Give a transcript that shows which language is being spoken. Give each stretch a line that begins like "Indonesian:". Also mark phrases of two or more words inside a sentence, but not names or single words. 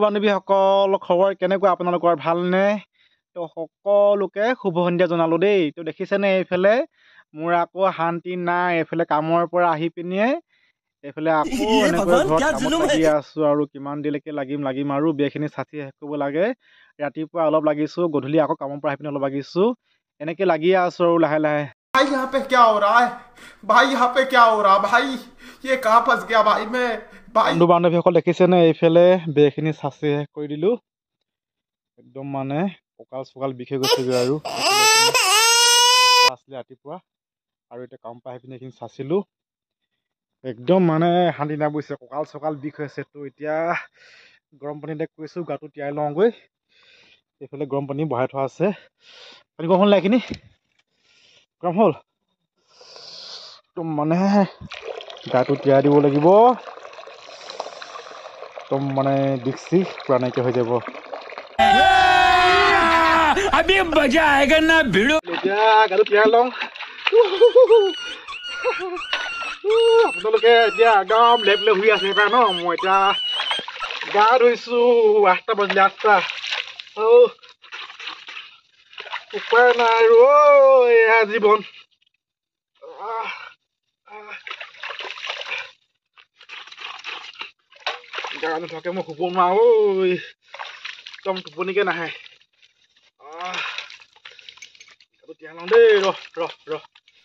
Assamese: বান্ধৱীসকল খবৰ কেনেকুৱা আপোনালোকৰ ভালনে তো সকলোকে শুভ সন্ধিয়া জনালো দেই তো দেখিছেনে এইফালে মোৰ আকৌ শান্তি নাই এইফালে কামৰ পৰা আহি পিনে এইফালে আকৌ এনেকৈ ঘৰত কামত লাগি আছো আৰু কিমান দেৰিলৈকে লাগিম আৰু বেখিনি চাচি শেষ কৰিব লাগে ৰাতিপুৱা অলপ লাগিছো গধূলি আকৌ কামৰ পৰা আহি পিনে অলপ লাগিছো এনেকৈ লাগি আছো আৰু লাহে লাহে
Hindi: भाई यहाँ पे क्या हो रहा है भाई यहाँ पे क्या हो रहा है भाई ये कहाँ फंस गया भाई मैं भाई
Assamese: বন্ধু বান্ধৱীসকল দেখিছেনে এইফালে বেখিনি চাচি শেষ কৰি দিলো একদম মানে কঁকাল চকাল বিষ হৈ গৈছেগৈ আৰু আছিলে ৰাতিপুৱা আৰু এতিয়া কাম পৰা আহি পিনে এইখিনি চাচিলো একদম মানে শান্তি নাই বুজিছে কঁকাল চকাল বিষ হৈছে তো এতিয়া গৰম পানীতে কৈছোঁ গাটো তিয়াই লওঁগৈ এইফালে গৰম পানী বহাই থোৱা আছে পানী গৰম হ'ল নাই এইখিনি গৰম হ'ল একদম মানে গাটো তিয়াই দিব লাগিব একদম মানে বিষ চিষ পুৰা নাইকিয়া হৈ যাব
Hindi: अभी मजा आएगा ना भिड़ो
Assamese: এতিয়া গাটো তিয়াই লওঁ আপোনালোকে এতিয়া একদম লেপ লেপ হৈ আছে সেইকাৰণে ন মই এতিয়া গা ধুইছো 8টা বাজিলে 8টা উপায় নাই আৰু এয়া জীৱন গা নোধোৱাকৈ মই শুব নোৱাৰো একদম টোপনিকে নাহে গাটো তিয়াই লওঁ দেই ৰহ